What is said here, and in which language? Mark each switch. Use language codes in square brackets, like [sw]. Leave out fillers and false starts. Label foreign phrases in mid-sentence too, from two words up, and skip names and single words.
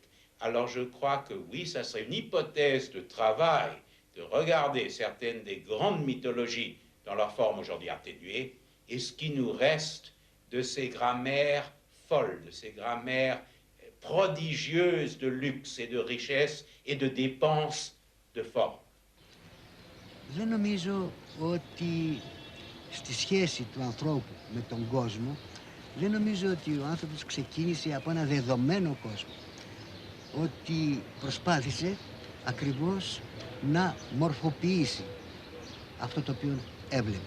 [fr] Alors je crois que oui, ça serait une hypothèse de travail de regarder certaines des grandes mythologies dans leur forme aujourd'hui atténuée, et ce qui nous reste de ces grammaires folles, de ces grammaires prodigieuses de luxe et de richesse et de dépenses de forme. [el] Δεν νομίζω ότι στη σχέση του ανθρώπου με τον κόσμο, δεν νομίζω ότι ο άνθρωπος ξεκίνησε από ένα δεδομένο κόσμο. Ότι προσπάθησε ακριβώς να μορφοποιήσει αυτό το οποίο έβλεπε.